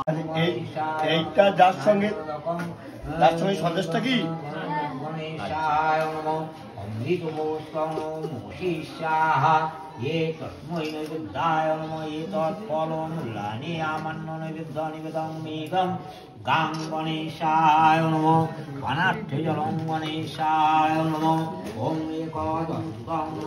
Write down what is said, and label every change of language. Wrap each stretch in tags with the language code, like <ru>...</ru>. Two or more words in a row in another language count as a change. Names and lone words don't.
<bn>এইটা যার সঙ্গে সন্দেশটা কি</bn> <sa>গণেশায় নমঃ অমৃতমস্তং মহিষাঃ ये तस्मै नैवेद्याय नमः एतत्फलमूलानि आमन्य नैवेद्य निवेदनमिदं गां गणेशाय नमः अनार्थजलं गणेशाय नमः ॐ एकदन्तं</sa>